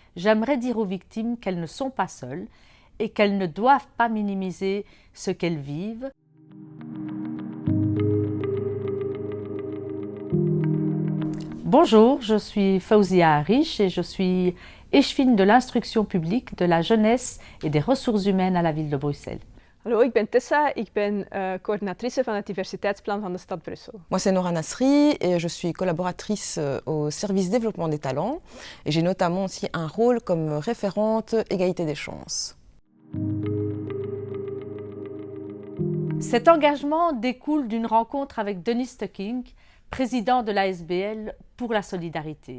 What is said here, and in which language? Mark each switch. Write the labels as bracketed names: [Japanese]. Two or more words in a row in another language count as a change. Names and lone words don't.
[French] j'aimerais dire aux victimes qu'elles ne sont pas seules et qu'elles ne doivent pas minimiser ce qu'elles vivent. Bonjour, je suis Faouzia Harish et je suis échevine de l'instruction publique, de la jeunesse et des ressources humaines à la ville de Bruxelles. [Dutch] Hallo, ik ben Tessa, ik ben coördinatrice van het diversiteitsplan van de stad Brussel. [French] Moi, c'est Nora Nasri et je suis collaboratrice au service développement des talents. Et j'ai notamment aussi un rôle comme référente égalité des chances. Cet engagement découle d'une rencontre avec Denis Stucking, président de l'ASBL pour la solidarité.